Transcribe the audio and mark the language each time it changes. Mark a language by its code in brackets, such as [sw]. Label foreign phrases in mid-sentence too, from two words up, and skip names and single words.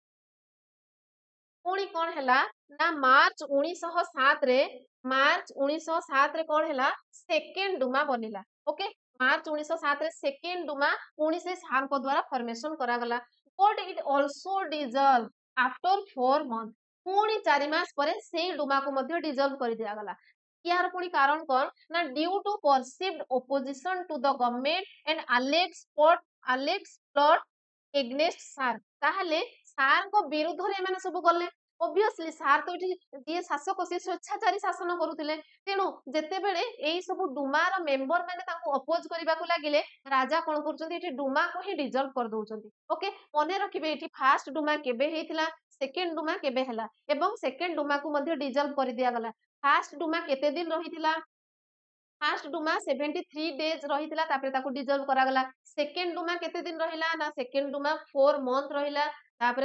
[or] ପୁଣି କଣ ହେଲା ନା ମାର୍ଚ୍ଚ 1907 ରେ କଣ ହେଲା [en] second Duma [or] ବନିଲା ଓକେ ମାର୍ଚ୍ଚ 1907 ରେ [en] second Duma [or] ପୁଣି ସେ ସାରଙ୍କ ଦ୍ୱାରା ଫର୍ମେସନ କରାଗଲା [en] but it also dissolve after 4 months [or] ପୁଣି 4 ମାସ ପରେ ସେଇ ଡୁମାକୁ ମଧ୍ୟ ଡିଜଲ୍ଭ କରିଦିଆଗଲା ইয়ার ପୁଣି କାରଣ କଣ ନା [en] due to perceived opposition to the government and alleged plot against [or] ସାର୍ ତାହେଲେ ସାରଙ୍କ ବିରୁଦ୍ଧରେ ଏମାନେ ସବୁ ଗଲେ obviously ସାର୍ ତ ଏଠି ଯିଏ ଶାସକ ସିଏ ସ୍ୱେଚ୍ଛାଚାରୀ ଶାସନ କରୁଥିଲେ ତେଣୁ ଯେତେବେଳେ ଏଇ ସବୁ ଡୁମାର ମେମ୍ବର ମାନେ ତାଙ୍କୁ ଅପୋଜ କରିବାକୁ ଲାଗିଲେ ରାଜା କଣ କରୁଛନ୍ତି ଏଠି ଡୁମାକୁ ହିଁ ଡିଜଲ୍ଭ କରିଦଉଛନ୍ତି ଓକେ ମନେ ରଖିବେ ଏଠି [en] first Duma [or] କେବେ ହେଇଥିଲା [en] second Duma [or] କେବେ ହେଲା ଏବଂ [en] second Duma [or] ମଧ୍ୟ ଡିଜଲ୍ଭ କରିଦିଆଗଲା [en] first Duma [or] କେତେ ଦିନ ରହିଥିଲା [en] first Duma [or] 73 days ରହିଥିଲା ତାପରେ ତାକୁ ଡିଜଲ୍ଭ କରାଗଲା [en] second Duma [or] କେତେ ଦିନ ରହିଲା ନା [en] second Duma [or] 4 month ରହିଲା ତାପରେ